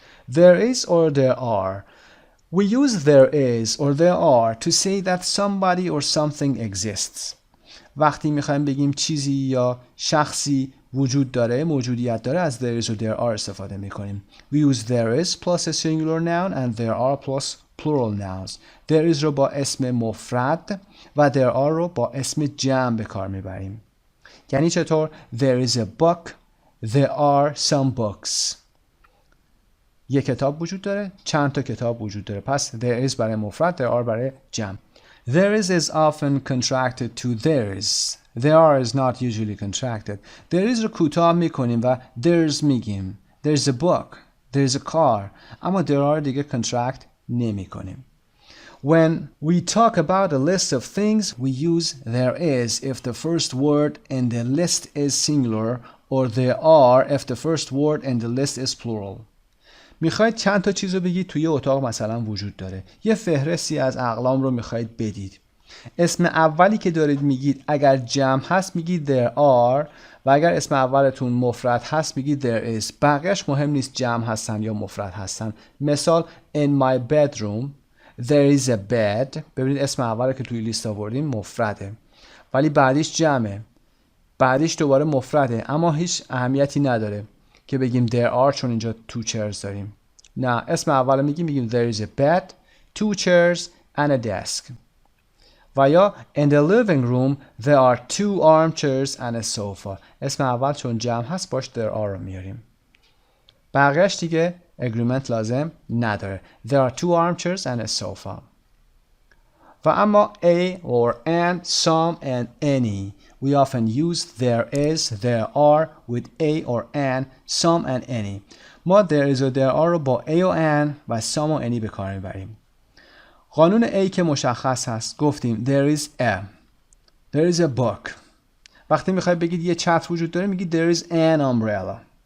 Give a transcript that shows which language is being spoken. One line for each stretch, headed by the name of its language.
English: There is or there are. We use there is or there are to say that somebody or something exists.
Persian: وقتی میخوایم بگیم چیزی یا شخصی وجود داره، موجودیت داره، از there is or there are استفاده میکنیم.
English: We use there is plus a singular noun and there are plus plural nouns.
Persian: There is رو با اسم مفرد و there are رو با اسم جمع به کار میبریم. یعنی چطور؟
English: There is a book. There are some books.
Persian: یک کتاب وجود داره، چند تا کتاب وجود داره. پس there is برای مفرد، there are برای جمع.
English: There is often contracted to there is. There are is not usually contracted. There is رو کوتاه میکنیم و there's میگیم. There's a book. There's a car.
Persian: اما there are دیگه contract نمی کنیم.
English: When we talk about a list of things, we use there is if the first word in the list is singular or there are if the first word in the list is plural.
Persian: میخواید چند تا چیز رو بگید توی اتاق مثلا وجود داره. یه فهرستی از اقلام رو میخواید بدید. اسم اولی که دارید میگید اگر جمع هست میگید there are و اگر اسم اولتون مفرد هست میگید there is. بقیهش مهم نیست جمع هستن یا مفرد هستن.
English: مثال in my bedroom there is a bed.
Persian: ببینید اسم اولی که توی لیست آوردیم مفرده ولی بعدیش جمعه. بعدیش دوباره مفرده اما هیچ اهمیتی نداره که بگیم there are چون اینجا two chairs داریم. نه اسم اول میگیم
English: there is a bed, two chairs and a desk. و یا in the living room there are two armchairs and a sofa.
Persian: اسم اول چون جمع هست باش there are رو میاریم. بقیهش دیگه agreement لازم نداره.
English: There are two armchairs and a sofa. و اما a or and, some and any. We often use there is, there are with a or an, some and any.
Persian: ما there is و there are رو با a و an و some و any به کار میبریم. قانون a که مشخص هست گفتیم there is a.
English: There is a book.
Persian: وقتی میخوای بگید یه چتر وجود داره میگید
English: there is an umbrella.